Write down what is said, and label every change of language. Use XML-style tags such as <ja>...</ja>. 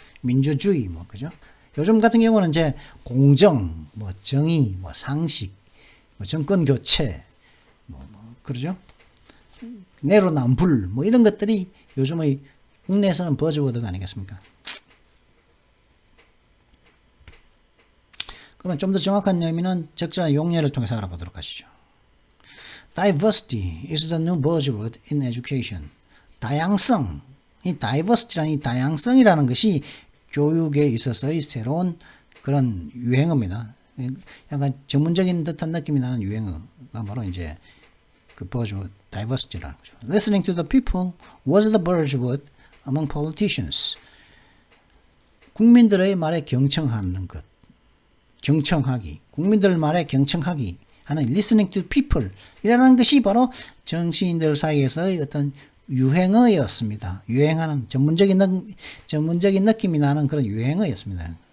<ko>민주주의 뭐 그죠? 요즘 같은 경우는 이제 공정, 뭐 정의, 뭐 상식, 뭐 정권 교체, 그러죠? 내로남불 뭐 이런 것들이 요즘의 국내에서는 버즈워드가 아니겠습니까? 그러면 좀 더 정확한 의미는 적절한 용례를 통해서 알아보도록 하시죠.</ko> <en>Diversity is the new buzzword in education.</en> <ko>다양성, 이 diversity라는 이 다양성이라는 것이 교육에 있어서의 새로운 그런 유행어입니다. 약간 전문적인 듯한 느낌이 나는 유행어가 바로 이제 그 buzzword, diversity라는 거죠.</ko> <en>Listening to the people was the buzzword among politicians.</en> <ko>국민들의 말에 경청하는 것. 경청하기. 국민들 말에 경청하기 하는</ko> <en>listening to people</en> <ko>이라는 것이 바로 정치인들 사이에서의 어떤 유행어였습니다. 유행하는 전문적인 느낌이 나는 그런 유행어였습니다.</ko>